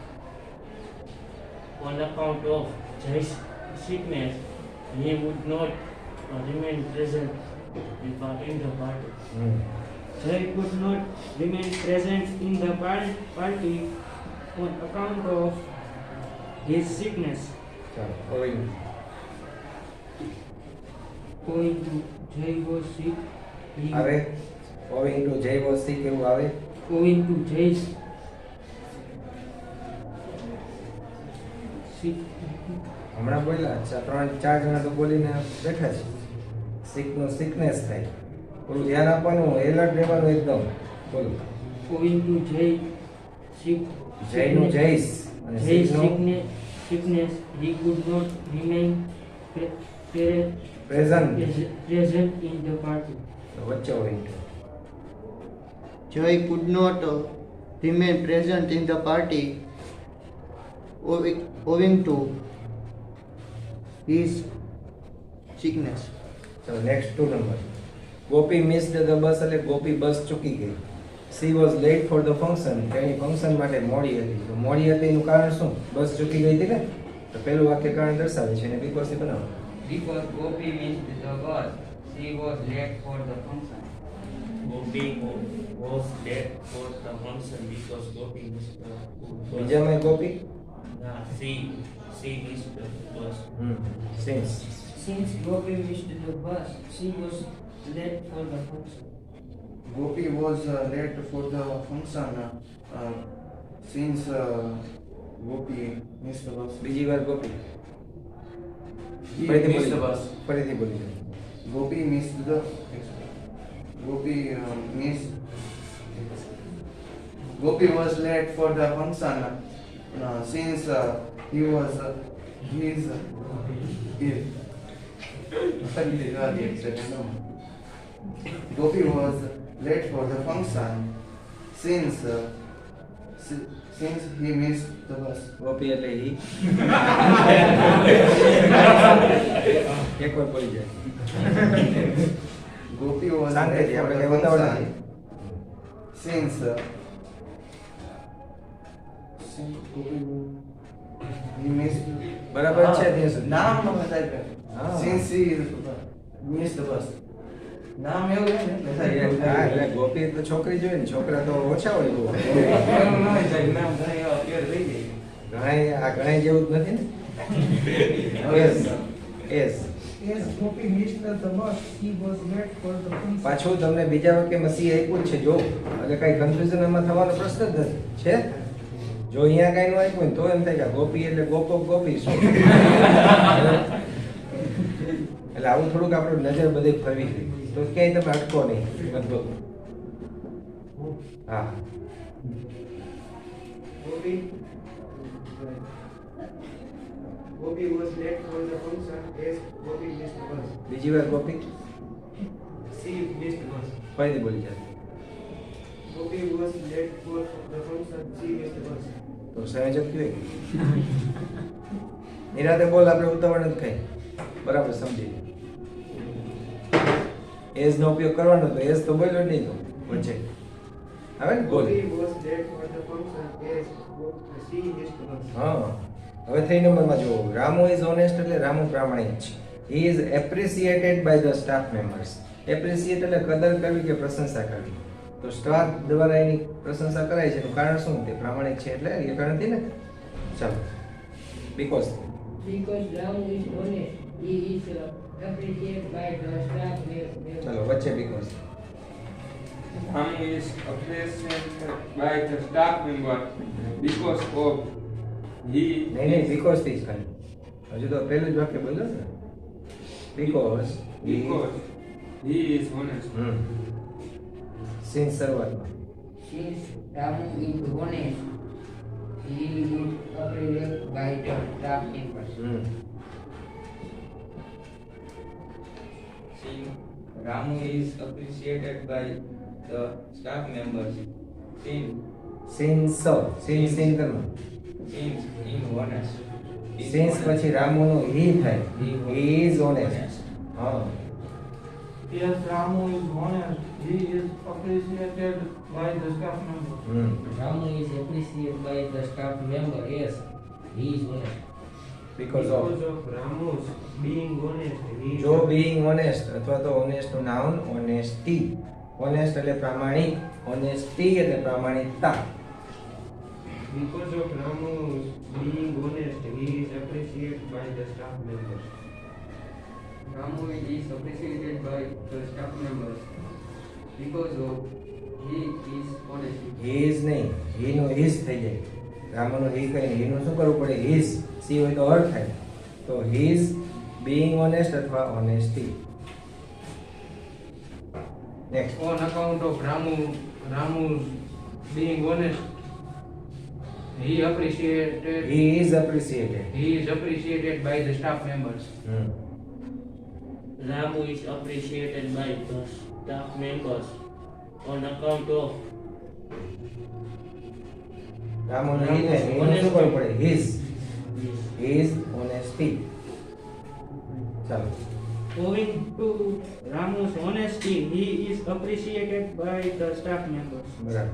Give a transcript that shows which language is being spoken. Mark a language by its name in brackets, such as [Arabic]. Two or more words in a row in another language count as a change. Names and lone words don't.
[English] On account of Jay's sickness, he would not remain present in the party. Jay could not remain present in the party on account of his sickness. [Gujarati] ચાલો ઓવિંગ. [English] Owing to Jay was sick. આવે owing to Jay was sick [Gujarati] એવું આવે. [English] Owing to Jay's sick, [Gujarati] હમણાં બોલ્યા 3-4 જણા તો બોલીને બેઠા છે. સિકનો સિકનેસ થાય. થોડું ધ્યાન આપવાનું, એલર્ટ રહેવાનું એકદમ. બોલો. [English] owing to Jay sick, [Gujarati] જયનું જયસ અને [English] Jay's [Gujarati] સિકનું [English] sickness, he could not remain પ્રેઝન્ટ. present in the party. [Gujarati] વચ્ચે હોય. [English] Joy could not remain present in the party owing to his sickness. [Gujarati] ચલો [English] next 2 number. Gopi missed the bus [Gujarati] એટલે ગોપી બસ ચૂકી ગઈ. [English] she was late for the function. [Gujarati] તેની ફંક્શન માટે મોડી હતી. તો મોડી હતી એનું કારણ શું? બસ ચૂકી ગઈ હતી ને. તો પહેલું વાક્ય કારણ દર્શાવે છે અને બીકોઝ થી બનાવો. [English] Because Gopi missed the bus, she was late for the function. Gopi was late for the function because Gopi missed the bus. [Gujarati] બીજામાં ગોપી [English] She missed the bus. સિન્સ Since Gopi missed the bus, she was late for the function. Gopi was late for the function since Gopi missed the bus. [Gujarati] બીજી વાર ગોપી. [English] He [Gujarati] ફરીથી [English] missed the [Gujarati] બોલી. [English] bus. [Gujarati] ફરીથી બોલી જાઓ. [English] Gopi missed Gopi was late for the function since he was ill. Gopi was late for the function since he missed the bus. [Gujarati] ગોપી એટલે ઈ. એક વાર બોલી જાય. [English] Gopi was [Gujarati] શાંતિથી, [English] late for [Gujarati] આપણે [English] the [Gujarati] કઈ ઉતાવળ [English] function [Gujarati] નથી. [English] since he missed. [Gujarati] બરાબર છે ત્યાં સુધી. નામ ન બતાય. હા. [English] Since he missed the bus. [Gujarati] નામ એવું છે ને એટલે થાય એવું હા, થાય. એટલે ગોપી તો છોકરી જોઈએ ને, છોકરા તો ઓછા હોય બહુ. એવું ન હોય સાહેબ, નામ ઘણા એવા appear થઈ જાય. આ ગણાય જેવું જ નથી ને. [English] Yes. Yes. As Gopi missed the bus, he was late for the function. [Gujarati] પાછું તમને બીજા વાક્યમાં સી આપ્યું જ છે જો, એટલે કઈ કન્ફ્યુઝન એમાં થવાનો પ્રશ્ન જ નથી. છે જો અહીંયા કઈ નું આપ્યું ને તો એમ થાય કે ગોપી એટલે ગોપો ગોપી શું. એટલે આવું થોડુંક આપણે નજર બધી ફરવી ગઈ તો ક્યાંય તમે અટકો નહીં લગભગ. હા [English] Gopi was late for the function as Gopi missed the bus. [Gujarati] બીજી વાર ગોપી [English] She missed the bus. [Gujarati] ફરીથી બોલી જાય [English] Gopi was late for the function. She missed the bus. [Gujarati] તો સંયોજક કયું નિરાતે બોલ, આપણે ઉતાવળ નથી કઈ બરાબર સમજી. એઝ નો ઉપયોગ કરવાનો તો એઝ તો બોલ્યો જ નહીં તો વચ્ચે હવે ને બોલ. [English] Gopi was late for the function as she missed the bus. [Gujarati] હા હવે 3 નંબરમાં જુઓ. [English] Ramu is honest [Gujarati] એટલે રામુ પ્રામાણિક છે. [English] he is appreciated by the staff members. એપ્રિસિએટ [Gujarati] એટલે કદર કરવી કે પ્રશંસા કરવી. તો સ્ટાફ દ્વારા એની પ્રશંસા કરાય છે એનું કારણ શું? તે પ્રામાણિક છે એટલે એ કારણથી ને. ચાલો બીકોઝ [English] Because Ramu is honest, he is appreciated by the staff member. [Gujarati] ચાલો વચ્ચે બીકોઝ. [English] Ramu is appreciated by the staff member because of he [Gujarati] નહીં નહીં બીકોઝ થી જ ખાલી. હજુ તો પહેલું જ વાક્ય બોલ્યો ને. [English] બીકોઝ because he is honest. [Gujarati] સિન્સ શરૂઆતમાં [English] Since Ramu is honest, he is appreciated by the staff members. Since Ramu is appreciated by the staff members. [Gujarati] સિન્સ સિન કરવાનું. [English] Since he is honest. [Gujarati] સિન્સ પછી રામુનું હી થાય. [English] he is honest. [Gujarati] હા [English] Yes, Ramu is honest. He is appreciated by the staff members. Ramu is appreciated by the staff member. Yes, he is honest. because of Ramu's being honest, he is [Gujarati] જો [English] being honest [Gujarati] અથવા તો ઓનેસ્ટ નું નાઉન ઓનેસ્ટી. ઓનેસ્ટ એટલે પ્રામાણિક, ઓનેસ્ટી એટલે પ્રામાણિકતા. [English] because of Ramu's being honest, he is appreciated by the staff members. Ramu is appreciated by the staff members because of he is honest. he is [Gujarati] નહીં, હી નો ઇઝ થઈ જાય. રામુનું હી કહીને હીનું શું કરવું પડે? હિઝ. સી હોય તો હર થાય. તો [English] his being honest [Gujarati] અથવા ઓનેસ્ટી. [English] નેક્સ્ટ. On account of Ramu's being honest, he He is appreciated. is appreciated by the staff members. Ramu is appreciated by the staff members on account of [Gujarati] રામુનું હી થાય હીનું શું કરવું પડે? હિઝ. [English] his honesty. ચાલો. owing to Ramu's honesty, he is appreciated by the staff members. [Gujarati] બરાબર.